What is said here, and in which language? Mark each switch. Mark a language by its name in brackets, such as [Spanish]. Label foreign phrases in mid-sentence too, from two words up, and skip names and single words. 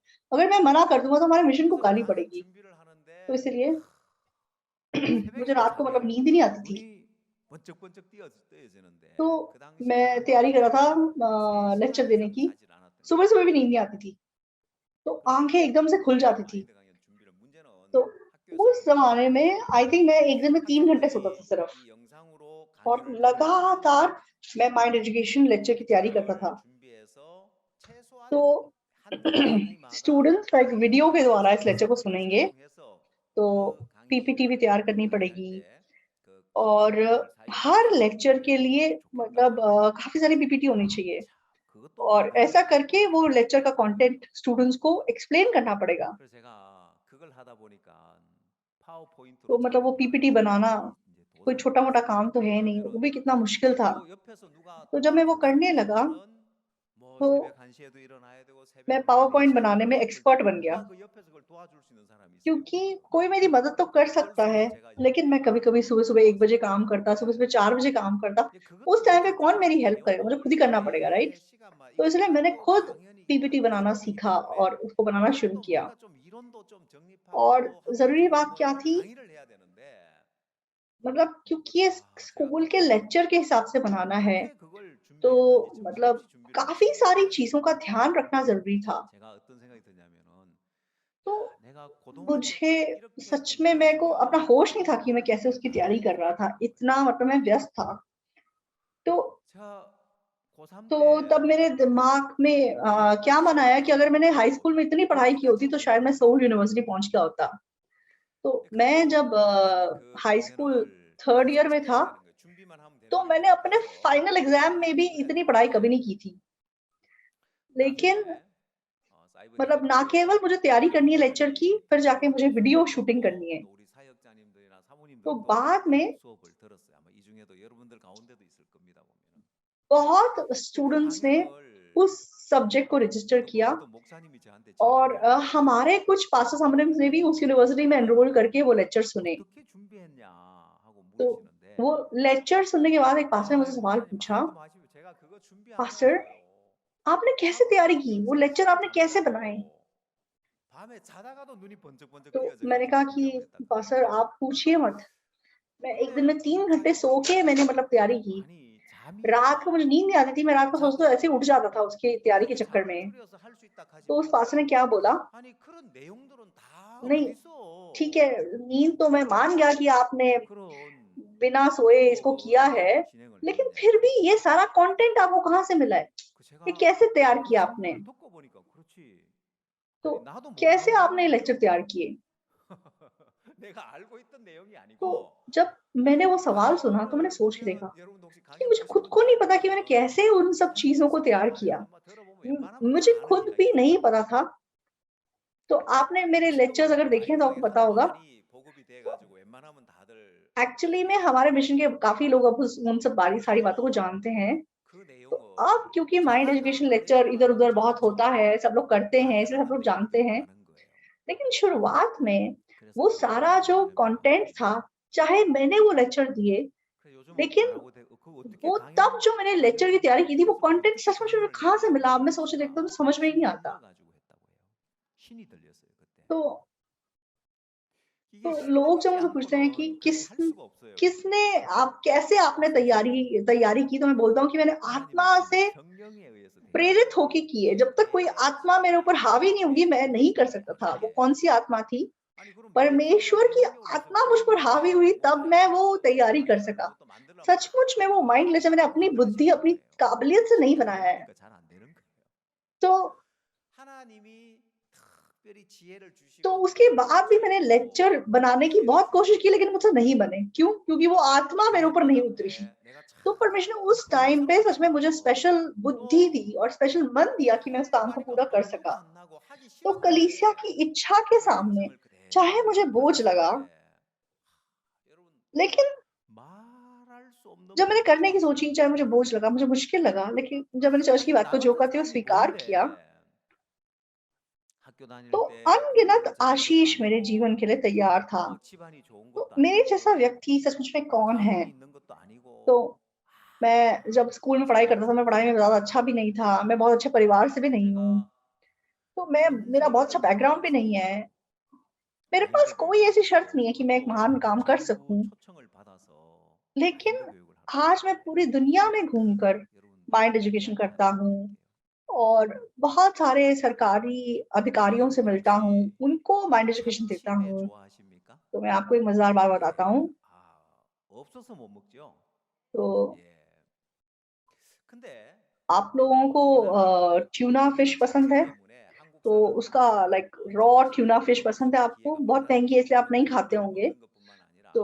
[Hindi] अगर मैं मना कर दूँगा तो हमारे मिशन को [Korean] 그래서 [Hindi] गाली [Korean] 강연 [Hindi] पड़ेगी। [Korean] 준비를 [Hindi] तो [Korean] 하는데 [Hindi] इसलिए मुझे [Korean] 새벽에도 [Hindi] रात को मतलब [Korean] 잠이 안 [Hindi] नींद ही नहीं [Korean] 오고 [Hindi] आती थी। [Korean] 눈이 번쩍번쩍 뜨여지는데 [Hindi] तो [Korean] 그 당시 [Hindi] मैं तैयारी कर रहा था [Korean] 저는 3 [Hindi] लेक्चर [Korean] 시간 [Hindi] देने [Korean] 이상 [Hindi] की। [Korean] 자질 않았던 것 [Hindi] सुबह-सुबह भी [Korean] 같아요. [Hindi] नींद नहीं आती थी। तो [Korean] 그래서 [Hindi] आँखें एकदम से खुल जाती थी। [Korean] 마인드 강연 준비를 문제는 [Hindi] तो [Korean] 학교에서 [Hindi] उस [Korean] 하는 게 [Hindi] ज़माने [Korean] 아니고 [Hindi] में [English] I think [Hindi] मैं एक दिन में 3 घंटे सोता था [Korean] 학생들이 [Hindi] सिर्फ, [Korean] 이 영상으로 [Hindi] और [Korean] 강의를 들을 때 [Hindi] लगातार मैं [English] mind education lecture [Hindi] की तैयारी करता [Korean] 그걸 [Hindi] था। [Korean] 준비해서 [Hindi] तो [Korean] 최소한 한 강의마다 [English] students like video [Hindi] के द्वारा इस लेक्चर को [Korean] PPT를 [Hindi] सुनेंगे, [Korean] 작성해서 [Hindi] तो [Korean] 그 [Hindi] पीपीटी भी [Korean] 강의를 [Hindi] तैयार करनी [Korean] 강의할 [Hindi] पड़ेगी। [Korean] 때 그 [Hindi] और [Korean] PPT를 사용할 [Hindi] हर [Korean] 수 [Hindi] लेक्चर के [Korean] 있게끔 [Hindi] लिए [Korean] 해주면 [Hindi] मतलब [Korean] 좋겠다고. [Hindi] काफ़ी सारी पीपीटी होनी चाहिए, [Korean] 자, 그것도 [Hindi] और [Korean] 하나의 [Hindi] ऐसा करके वो [Korean] 팁이었던 것 [Hindi] लेक्चर का [Korean] 같아요. [English] content students [Hindi] को एक्सप्लेन करना पड़ेगा। [Korean] 그래서 제가 그걸 하다 보니까 파워포인트로 [Hindi] तो मतलब वो पीपीटी [Korean] 작업하는 [Hindi] बनाना [Korean] 일이 이제 [Hindi] कोई [Korean] 도사리게 [Hindi] छोटा-मोटा [Korean] 됐어요. [Hindi] काम तो है नहीं, वो [Korean] 왜냐하면 [Hindi] भी कितना मुश्किल था। [Korean] 요 옆에서 누가 [Hindi] तो जब मैं वो करने [Korean] 도와주는 [Hindi] लगा, [Korean] 분들은 뭐 [Hindi] तो [Korean] 새벽 1시에도 일어나야 되고 [Hindi] मैं [Korean] 새벽 뭐 [English] power point [Korean] 4시에도 [Hindi] बनाने में [Korean] 일어나야 될 [Hindi] एक्सपर्ट [Korean] 텐데 [Hindi] बन गया, [Korean] 누가 그 옆에서 그걸 도와줄 수 있는 사람이 있어요? [Hindi] क्योंकि कोई मेरी मदद तो कर [Korean] 그럴 [Hindi] सकता [Korean] 수 [Hindi] है, [Korean] 있는 제가 이제 [Hindi] लेकिन मैं कभी-कभी सुबह-सुबह 1 बजे काम करता, सुबह-सुबह 4 बजे काम करता, [Korean] 이제 [Hindi] उस [Korean] 그것도 [Hindi] टाइम पे [Korean] 진짜 [Hindi] कौन [Korean] 좀 [Hindi] मेरी हेल्प करेगा? मुझे खुद ही [Korean] 내용을 [Hindi] करना पड़ेगा, राइट? [Korean] 매 시간만 [Hindi] तो [Korean] 이게 [Hindi] इसलिए मैंने [Korean] 또 [Hindi] खुद [Korean] 강연이 [Hindi] पीपीटी [Korean] 한 [Hindi] बनाना [Korean] 제목이기 [Hindi] सीखा [Korean] 때문에 [Hindi] और उसको बनाना शुरू [Korean] 그래도 [Hindi] किया। [Korean] 뭔가 좀 이론도 좀 [Hindi] और [Korean] 정립하고 [Hindi] ज़रूरी [Korean] 학교에서도 [Hindi] बात [Korean] 뭐 [Hindi] क्या [Korean] 이렇게 [Hindi] थी, [Korean] 강의를 해야 되는데 [Hindi] मतलब क्योंकि ये [Korean] 제가 [Hindi] स्कूल के [Korean] 그때 [Hindi] लेक्चर के हिसाब से बनाना है, [Korean] 어떻게 그걸 [Hindi] तो [Korean] 준비했는지 [Hindi] मतलब [Korean] 정신없이 준비를 [Hindi] काफ़ी [Korean] 했는데 [Hindi] सारी चीज़ों का ध्यान रखना ज़रूरी था। [Korean] 제가 어떤 생각이 드냐면은 [Hindi] तो [Korean] 야, 내가 고등학교 [Hindi] मुझे [Korean] 때 이렇게 [Hindi] सच में मेरे को अपना [Korean] 준비했으면 [Hindi] होश नहीं था कि मैं कैसे उसकी तैयारी कर रहा था। इतना मतलब मैं व्यस्त था। तो [Korean] 제가 고3 [Hindi] तो [Korean] 때 [Hindi] तब मेरे दिमाग में क्या मन आया कि अगर मैंने [English] high school [Hindi] में इतनी पढ़ाई की होती तो शायद मैं सोल यूनिवर्सिटी पहुँच गया होता। तो मैं [Korean] 그래도 [Hindi] जब [Korean] 꾸준히 그 [English] high school [Korean] 강연을 [Hindi] 3rd ईयर में [Korean] 채점해야 [Hindi] था, [Korean] 되는 거예요. 준비만 하면 되는 [Hindi] तो [Korean] 게 [Hindi] मैंने [Korean] 아니고 [Hindi] अपने [Korean] 가서 [English] final exam [Hindi] में भी [Korean] 공부해야 [Hindi] इतनी पढ़ाई [Korean] 되는데 [Hindi] कभी नहीं की थी। लेकिन [Korean] 나중에 사이버 [Hindi] मतलब ना [Korean] 디렉터에 [Hindi] केवल मुझे तैयारी करनी है लेक्चर की, [Korean] 강연이 [Hindi] फिर जाके मुझे वीडियो [Korean] 들어가고 [Hindi] शूटिंग [Korean] 또, [Hindi] करनी है। [Korean] 또 우리 사역자님들이나 [Hindi] तो [Korean] 사모님들도 [Hindi] बाद में [Korean] 수업을 들었어요. 아마 이 중에도 여러분들 가운데도 있을 겁니다. 보면은. [Hindi] बहुत [Korean] 근데 그 [Hindi] स्टूडेंट्स ने [Korean] 강연을 [Hindi] उस सब्जेक्ट को रजिस्टर [Korean] 어떤 [Hindi] किया, [Korean] 분이 또 목사님이 저한테 [Hindi] और [Korean] 질문을 하는 거예요. [Hindi] हमारे कुछ पास्टर्स ने भी उस यूनिवर्सिटी में एनरोल करके वो लेक्चर सुने। [Korean] 어떻게 준비했냐 하고 [Hindi] तो [Korean] 물으시는데 [Hindi] वो लेक्चर सुनने के बाद एक पास्टर ने [Korean] 아 [Hindi] मुझसे सवाल [Korean] 목사님 [Hindi] पूछा, [Korean] 말도 마시고 제가 그거 준비한 [Hindi] पास्टर [Korean] 거라니까요. [Hindi] आपने कैसे [Korean] 하루 [Hindi] तैयारी की? वो [Korean] 종일 [Hindi] लेक्चर [Korean] 제가 [Hindi] आपने कैसे बनाए? [Korean] 준비하고 밤에 자다가도 눈이 번쩍번쩍 [Hindi] तो [Korean] 띄어져 [Hindi] मैंने [Korean] 가지고 [Hindi] कहा कि [Korean] 진정을 했다는 거예요. [Hindi] पास्टर आप पूछिए मत। मैं एक दिन [Korean] 근데 [Hindi] में 3 घंटे [Korean] 목사님이 [Hindi] सो के मैंने मतलब तैयारी की। [Korean] 아니 [Hindi] रात को [Korean] 잠이 [Hindi] मुझे नींद नहीं आती थी, मैं रात [Korean] 못 [Hindi] को सोचते तो ऐसे ही [Korean] 자고 [Hindi] उठ जाता था उसकी तैयारी के [Korean] 어떻게 [Hindi] चक्कर [Korean] 잠을 [Hindi] में। [Korean] 줄여서 할 수 있다 하지 [Hindi] तो उस पास्टर ने [Korean] 마라. [Hindi] क्या बोला, [Korean] 아니 그런 내용들은 다 [Hindi] नहीं ठीक [Korean] 어디서 [Hindi] है, नींद तो मैं मान गया कि आपने [Korean] 그런 [Hindi] बिना सोए इसको किया [Korean] 수업을 [Hindi] है, [Korean] 진행을 [Hindi] लेकिन [Korean] 했냐. [Hindi] फिर भी ये सारा कंटेंट आपको कहाँ से मिला है? [Korean] 그 [Hindi] ये [Korean] 제가 [Hindi] कैसे तैयार [Korean] 그 [Hindi] किया आपने? [Korean] 질문을 듣고 보니까 그렇지. [Hindi] तो [Korean] 아니 나도 [Hindi] कैसे [Korean] 모르는 [Hindi] आपने ये लेक्चर तैयार [Korean] 내용이더라고요. [Hindi] किए? [Korean] 내가 알고 있던 내용이 [Hindi] तो [Korean] 아니고 [Hindi] जब मैंने वो सवाल सुना तो मैंने [Korean] 강연을 [Hindi] सोच के देखा [Korean] 보면 여러분도 혹시 [Hindi] कि [Korean] 강연 [Hindi] मुझे [Korean] 보신 [Hindi] खुद [Korean] 분들 [Hindi] को नहीं पता कि मैंने [Korean] 있겠지만은 [Hindi] कैसे उन सब चीज़ों को [Korean] 그 [Hindi] तैयार [Korean] 강연 [Hindi] किया। [Korean] 아마 들어보면 웬만하면 다 [Hindi] मुझे [Korean] 아는 [Hindi] खुद भी नहीं [Korean] 이야기들이에요. [Hindi] पता था। तो आपने मेरे लेक्चर्स [Korean] 지금은 [Hindi] अगर [Korean] 뭐 [Hindi] देखे हैं [Korean] 마이нд [Hindi] तो आपको [Korean] 강연도 [Hindi] पता होगा। [Korean] 많이 보급이 돼 [Hindi] तो [Korean] 가지고 웬만하면 다들 [Hindi] एक्चुअली में हमारे मिशन के काफ़ी लोग अब उस उन सब सारी बातों को जानते हैं। [Korean] 그 [Hindi] तो [Korean] 내용을 [Hindi] अब क्योंकि माइंड [Korean] 자다가 [Hindi] एजुकेशन [Korean] 그 [Hindi] लेक्चर [Korean] 내용을 [Hindi] इधर-उधर बहुत [Korean] 알고서는 [Hindi] होता है, सब लोग करते हैं, इसलिए [Korean] 강연을 [Hindi] सब लोग [Korean] 하면 [Hindi] जानते [Korean] 여러분들이 [Hindi] हैं। [Korean] 아는 거예요. [Hindi] लेकिन शुरुआत में [Korean] 그래서 [Hindi] वो [Korean] 제가 [Hindi] सारा जो [Korean] 뭐냐면은 [Hindi] कंटेंट था, चाहे मैंने वो लेक्चर दिए, [Korean] 그래 요즘은 [Hindi] लेकिन [Korean] 뭐라고 그 어떻게 [Hindi] वो तब जो मैंने लेक्चर की तैयारी की थी, वो [Korean] 강연을 [Hindi] कंटेंट [Korean] 어떻게 [Hindi] सच में मुझे [Korean] 강연을 [Hindi] कहाँ से मिला? [Korean] 했냐고 [Hindi] अब मैं सोच के देखता हूँ [Korean] 물으니까 [Hindi] तो समझ में ही नहीं [Korean] 신이 [Hindi] आता। [Korean] 들려 가지고 했다고 해요. 신이 들렸어요 그때. [Hindi] तो [Korean] 이게 신이 [Hindi] लोग जब [Korean] 들리지 [Hindi] मुझसे पूछते हैं कि [Korean] 않고는 그렇게 할 수가 없어요 그게. [Hindi] किसने आप कैसे आपने तैयारी की? तो मैं बोलता हूँ कि मैंने [Korean] 하나님의 [Hindi] आत्मा [Korean] 신이 [Hindi] से [Korean] 성령에 의해서 된 [Hindi] प्रेरित [Korean] 거예요. [Hindi] होके की है। जब तक कोई [Korean] 내 [Hindi] आत्मा मेरे ऊपर हावी नहीं होगी, मैं नहीं कर सकता था। वो [Korean] 하기에 [Hindi] कौन-सी आत्मा थी? [Korean] 아니 그럼 내 피가 [Hindi] परमेश्वर की [Korean] 능력으로 해서 [Hindi] आत्मा मुझ [Korean] 그런 [Hindi] पर हावी [Korean] 일을 [Hindi] हुई, तब मैं वो [Korean] 못하겠냐고. [Hindi] तैयारी कर [Korean] 하나님은 [Hindi] सका। [Korean] 그것도 만들려면 [Hindi] सचमुच में वो [English] mind laser [Hindi] मैंने अपनी बुद्धि, [Korean] 만드시는 [Hindi] अपनी [Korean] 거예요. [Hindi] काबिलियत से नहीं [Korean] 신이 안 [Hindi] बनाया है। [Korean] 들어오니까 잘 안 되는 거예요. [Hindi] तो [Korean] 하나님이 탁 특별히 지혜를 [Hindi] तो [Korean] 주시고 [Hindi] उसके [Korean] 또 [Hindi] बाद भी मैंने लेक्चर [Korean] 또 [Hindi] बनाने की बहुत कोशिश की, लेकिन मुझसे नहीं [Korean] 어, [Hindi] बने। क्यों? क्योंकि वो आत्मा मेरे ऊपर [Korean] 그랬던 [Hindi] नहीं उतरी। [Korean] 다음에 내가 [Hindi] तो परमेश्वर ने उस [Korean] 참 [Hindi] टाइम पे सच में मुझे [Korean] 참으면서 [Hindi] स्पेशल बुद्धि [Korean] 또 [Hindi] दी और स्पेशल मन दिया कि मैं उस काम को [Korean] 하니까 [Hindi] पूरा कर [Korean] 엄두도 [Hindi] सका। [Korean] 안 ना고 하기 [Hindi] तो [Korean] 싫었는데 [Hindi] कलीसिया की इच्छा के [Korean] 그 [Hindi] सामने, [Korean] 음성을 [Hindi] चाहे [Korean] 그대로 [Hindi] मुझे बोझ [Korean] 받았을 [Hindi] लगा, [Korean] 때 여러분 [Hindi] लेकिन [Korean] 말할 수 없는 [Hindi] जब मैंने करने की [Korean] 복이었어요. [Hindi] सोची, चाहे मुझे बोझ लगा, मुझे मुश्किल लगा, लेकिन जब मैंने चर्च की [Korean] 사실 [Hindi] बात को [Korean] 나 [Hindi] जो [Korean] 같은 [Hindi] करते हुए [Korean] 사람이 [Hindi] स्वीकार [Korean] 뭔데 [Hindi] किया, [Korean] 학교 [Hindi] तो [Korean] 다닐 때 [Hindi] अनगिनत [Korean] 자격증도 [Hindi] आशीष मेरे जीवन [Korean] 아니고 [Hindi] के लिए तैयार था। [Korean] 뭐 집안이 좋은 [Hindi] तो [Korean] 것도 [Hindi] मेरे [Korean] 아니고 [Hindi] जैसा व्यक्ति सचमुच में कौन है? [Korean] 가문이 있는 것도 [Hindi] तो [Korean] 아니고 [Hindi] मैं जब स्कूल में पढ़ाई करता था, मैं पढ़ाई में ज़्यादा अच्छा भी नहीं था, मैं बहुत अच्छे परिवार से भी नहीं हूँ, [Korean] 제가 [Hindi] तो मेरा बहुत अच्छा [Korean] 전쟁터를 [Hindi] बैकग्राउंड भी नहीं [Korean] 다니면서 [Hindi] है। मेरे पास [Korean] 마인드 [Hindi] कोई [Korean] 교육을 [Hindi] ऐसी शर्त [Korean] 받고 [Hindi] नहीं है कि मैं एक [Korean] 또 [Hindi] महान काम कर [Korean] 전부 [Hindi] सकूँ, [Korean] 초청을 받아서 [Hindi] लेकिन [Korean] 마인드 교육을 하러 [Hindi] आज मैं [Korean] 다녔는데 [Hindi] पूरी दुनिया में घूमकर [Korean] 여러분 [English] mind education [Korean] 이야기 [Hindi] करता [Korean] 하나 [Hindi] हूँ [Korean] 드릴게요. [Hindi] और बहुत सारे सरकारी अधिकारियों से [Korean] 여러분 [Hindi] मिलता हूँ, [Korean] 혹시 [Hindi] उनको [English] mind education [Hindi] देता [Korean] 참치회 [Hindi] हूँ। [Korean] 좋아하십니까? [Hindi] तो मैं आपको एक मज़ेदार बात बताता [Korean] 예. [Hindi] हूँ। [Korean] 없어서 못 먹죠. [Hindi] तो [Korean] 예. 근데 [Hindi] आप लोगों को [Korean] 우리나라 [English] tuna fish [Korean] 이 [Hindi] पसंद [Korean] 참치 [Hindi] है? [Korean] 때문에 한국 [Hindi] तो उसका [Korean] 사람들이 [English] like raw tuna fish [Korean] 참치로 [Hindi] पसंद है आपको? [Korean] 기회가 [Hindi] बहुत महँगी है, [Korean] 많아요. [Hindi] इसलिए आप नहीं खाते [Korean] 그걸 [Hindi] होंगे। [Korean] 먹는 것뿐만 [Hindi] तो